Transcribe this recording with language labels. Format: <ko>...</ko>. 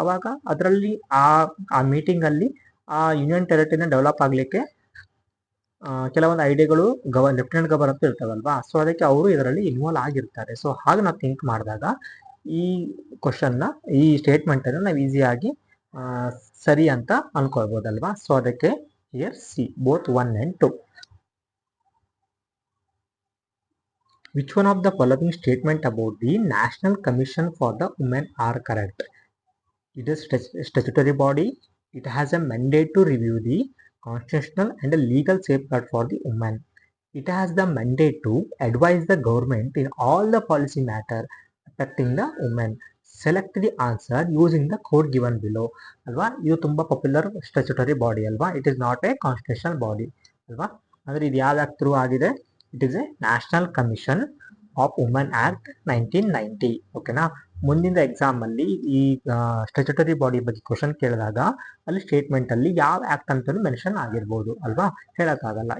<kn>ಆವಾಗ ಅದರಲ್ಲಿ ಆ ಮೀಟಿಂಗಲ್ಲಿ ಆ ಯೂನಿಯನ್ ಟೆರಿಟರಿನ ಡೆವಲಪ್ ಆಗಲಿಕ್ಕೆ ಕೆಲವೊಂದು ಐಡಿಯಾಗಳು ಲೆಫ್ಟಿನೆಂಟ್ ಗವರ್ನರ್ ಅಂತ ಇರ್ತಾವಲ್ವಾ. ಸೊ ಅದಕ್ಕೆ ಅವರು ಇದರಲ್ಲಿ ಇನ್ವಾಲ್ವ್ ಆಗಿರ್ತಾರೆ. ಸೊ ಹಾಗೆ ನಾವು ಥಿಂಕ್ ಮಾಡಿದಾಗ ಈ ಕ್ವಶನ್ನ, ಈ ಸ್ಟೇಟ್ಮೆಂಟನ್ನು ನಾವು ಈಸಿಯಾಗಿ ಸರಿ ಅಂತ ಅನ್ಕೊಳ್ಬೋದಲ್ವಾ.</kn> <en>So ಅದಕ್ಕೆ here see both 1 and 2. Which one of the following statement about the National Commission for the Women are correct? It is statutory body. It has a mandate to review the constitutional and legal safeguard for the women. It has the mandate to advise the government in all the policy matter affecting the women. Select the answer using the code given below.</en> <kn>ಅಲ್ವಾ, ಇದು ತುಂಬ popular statutory body ಅಲ್ವಾ.</kn> <en>it is not a constitutional body</en> <kn>ಅಲ್ವಾ. ಅಂದರೆ ಇದು ಯಾವ act through ಆಗಿದೆ?</kn> <en>It is a national commission of women act 1990.</en> <kn>ಓಕೆನಾ. ಮುಂದಿನ ಎಕ್ಸಾಮಲ್ಲಿ ಈ ಸ್ಟ್ಯಾಚ್ಯುಟರಿ ಬಾಡಿ ಬಗ್ಗೆ ಕ್ವಶನ್ ಕೇಳಿದಾಗ ಅಲ್ಲಿ ಸ್ಟೇಟ್ಮೆಂಟಲ್ಲಿ ಯಾವ ಆ್ಯಕ್ಟ್ ಅಂತಲೂ ಮೆನ್ಷನ್ ಆಗಿರ್ಬೋದು ಅಲ್ವಾ, ಹೇಳೋಕ್ಕಾಗಲ್ಲ.</kn>